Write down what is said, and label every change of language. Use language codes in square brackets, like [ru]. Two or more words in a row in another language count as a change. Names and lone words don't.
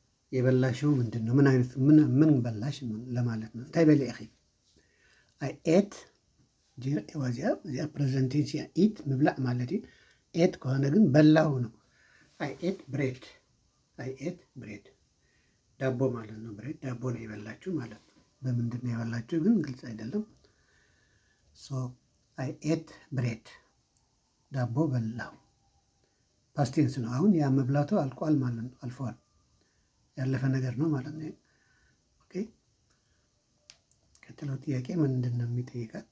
[am] የበላሽው ምንድን ነው? ምን አይነት ምን በላሽ ለማለት ነው። [ti] እንታይ በሊዕ ኺ [en] I ate [ti] እዚኣ [en] present tense [ti] እያ። ኢት ምብላዕ [am] ማለት እዩ። ኤት ከሆነ ግን በላው ነው። [en] I ate bread, I ate bread [am] ዳቦ ማለት ነው። ብሬድ ዳቦ ነው የበላችሁ ማለት ነው። በምንድን ነው የበላችሁ ግን ግልጽ አይደለም። [en] so I ate bread [am] ዳቦ በላው [en] past tense [am] ነው። አሁን ያ መብላቱ አልቋል ማለት ነው። አልፏል፣ ያለፈ ነገር ነው ማለት ነው። ኦኬ ቀጥለው ጥያቄ ምንድን ነው የሚጠይቃት?